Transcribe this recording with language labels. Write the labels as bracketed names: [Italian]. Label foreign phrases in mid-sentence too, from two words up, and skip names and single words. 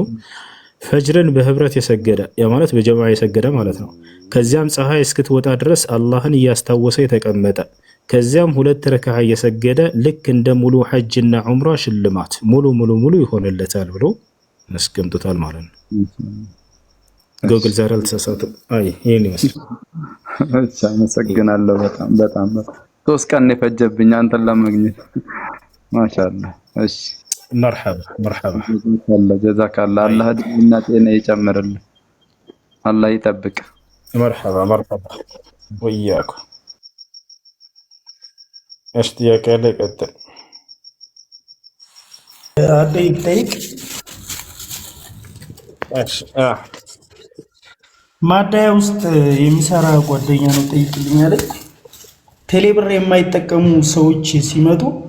[Amharic] ፈጅርን በህብረት የሰገደ ያ ማለት በጀማዓ የሰገደ ማለት ነው። ከዚያም ፀሐይ እስክትወጣ ድረስ አላህን እያስታወሰ የተቀመጠ ከዚያም 2 ረካዓ የሰገደ ልክ እንደ ሙሉ ሐጅና ዑምራ ሽልማት ሙሉ ይሆንለታል ብሎ መስገምቱታል ማለት ነው። ጎግል ዛሬ አልተሳሳተም። ይሄን ይመስላል። እሺ አመሰግናለሁ። በጣም 3 ቀን የፈጀብኝ አንተን ለማግኘት ማሻአላህ። እሺ [Arabic] مرحبا جزاك الله [Amharic] እድሜና ጤና ይጨምርልህ። አላህ ይጠብቅ። [Arabic] مرحبا وياكم። [Amharic] ايش ጥያቄ ያለ ይቀጥል። ጠይቅ። እሺ ማዳያ ውስጥ የሚሰራ ጓደኛ ነው ጠይቅልኝ አለ። ቴሌብር የማይጠቀሙ ሰዎች ሲመጡ